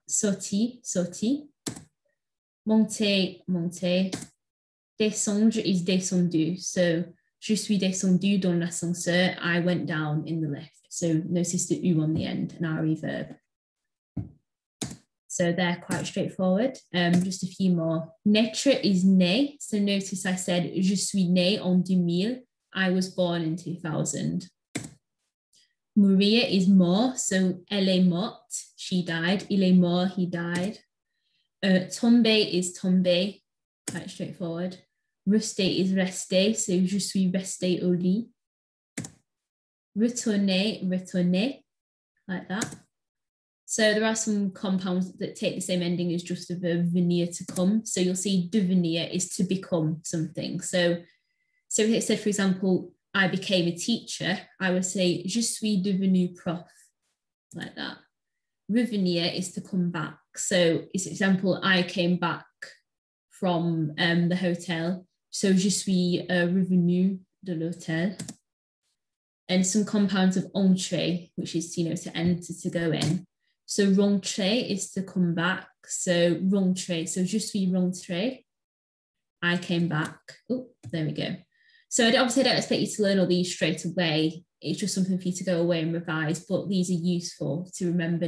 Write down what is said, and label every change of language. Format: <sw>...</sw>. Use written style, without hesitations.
<fr>Sorti, sorti. Monter, monter.</fr> <en>Descendre is descendu, so</en> <fr>je suis descendu dans l'ascenseur,</fr> <en>I went down in the lift. So notice the U on the end, an RE verb. So they're quite straightforward. Just a few more. Naître is né. So notice I said,</en> <fr>je suis né en 2000.</fr> <en>I was born in 2000. Mourir is mort.</en> <fr>So elle est morte.</fr> <en>She died.</en> <fr>Il est mort.</fr> <en>He died. Tomber is tombé. Quite straightforward.</en> <fr>Rester is rester. So je suis resté au lit. Retourner, retourner.</fr> <en>Like that. So there are some compounds that take the same ending as just the verb venir, to come. So you'll see devenir is to become something. So if it said, for example, I became a teacher, I would say</en> <fr>je suis devenu prof,</fr> <en>like that. Revenir is to come back. So it's example, I came back from the hotel.</en> <fr>So je suis revenu de l'hôtel.</fr> <en>And some compounds of entrer, which is, to enter, to go in. So rentrer is to come back. So rentrer. So</en> <fr>je suis rentré.</fr> <en>I came back. Oh, there we go. So obviously I don't expect you to learn all these straight away. It's just something for you to go away and revise, but these are useful to remember.</en>